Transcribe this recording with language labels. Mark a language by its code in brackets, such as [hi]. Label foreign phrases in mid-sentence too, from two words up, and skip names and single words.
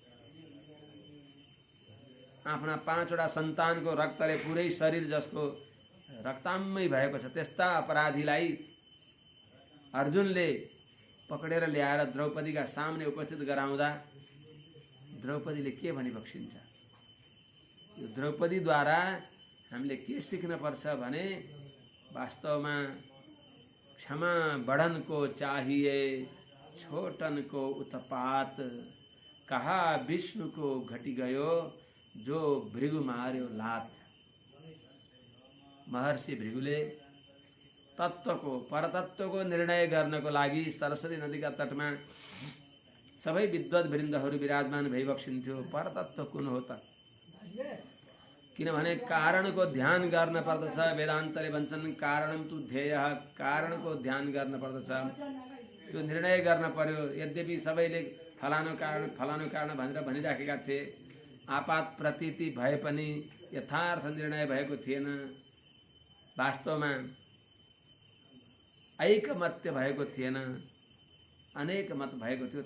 [ne] आफ्ना 5वटा सन्तानको रक्तले पुरै शरीर जसको रक्ताम्मै भएको छ त्यस्ता अपराधीलाई अर्जुनले पकडेर ल्याएर द्रौपदीका सामने उपस्थित गराउँदा द्रौपदीले के भनी बक्सिन्छ? यो द्रौपदीद्वारा हामीले के सिक्न पर्छ भने वास्तवमा [hi] क्षमा बढन को चाहिए, छोटन को उत्पात, कहा विष्णु को घटी गयो जो भृगु मार्यो लात। [ne] महर्षि भृगुले तत्वको परतत्वको निर्णय गर्नको लागि सरस्वती नदीका तटमा सबै विद्वत वृन्दहरू विराजमान भइबक्सिन्थ्यो। परतत्व कुन हो त? किनभने कारणको ध्यान गर्न पर्दछ। वेदान्तले भन्छन् [sa] कारणं तु ध्येयः, [ne] कारणको ध्यान गर्न पर्दछ, त्यो निर्णय गर्न पर्यो। यद्यपि सबैले फलानु कारण भनेर भनिराखेका थिए, आपात प्रतीति भए पनि यथार्थ निर्णय भएको थिएन। वास्तवमा ऐकमत्य भएको थिएन, अनेक मत भएको थियो।